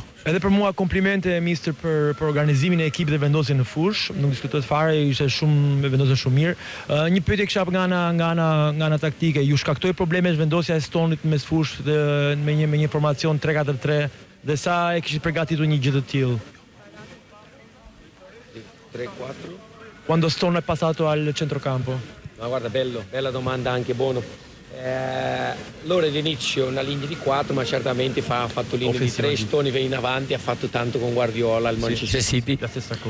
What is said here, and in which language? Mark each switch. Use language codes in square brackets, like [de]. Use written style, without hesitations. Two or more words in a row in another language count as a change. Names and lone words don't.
[sq] Edhe për mua komplimente mister për organizimin e ekipit dhe vendosjen në fushë, nuk diskutohet fare, ishte shumë vendosje shumë mirë. Një pyetje kisha nga ana taktike, ju shkaktoi probleme vendosja e Stonit mes fushë me një formacion 3-4-3 dhe sa e kishit përgatitur një gjë të tillë? 3-4? [it] Quando Stone è passato al centrocampo? Ma guarda, bella domanda anche Bono. Loro all'inizio una linea di 4, ma certamente ha fatto linea di 3, Stone va in avanti, ha fatto tanto con Guardiola al Manchester City. La stessa cosa.